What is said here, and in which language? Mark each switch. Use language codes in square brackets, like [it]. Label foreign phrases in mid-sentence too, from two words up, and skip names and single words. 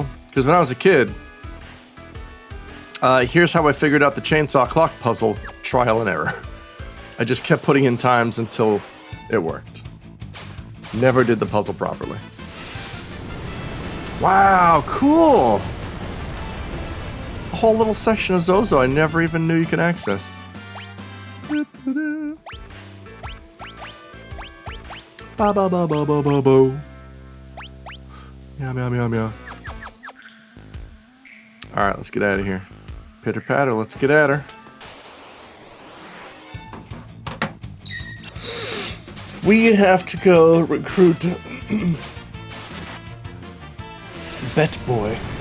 [en] Because when I was a kid, here's how I figured out the chainsaw clock puzzle, trial and error. I just kept putting in times until it worked. Never did the puzzle properly. Wow, cool! A whole little section of Zozo I never even knew you could access. Ba ba ba ba ba ba ba. Meow meow meow meow. Alright, let's get out of here. Pitter patter, let's get at her. We have to go recruit Bet Boy.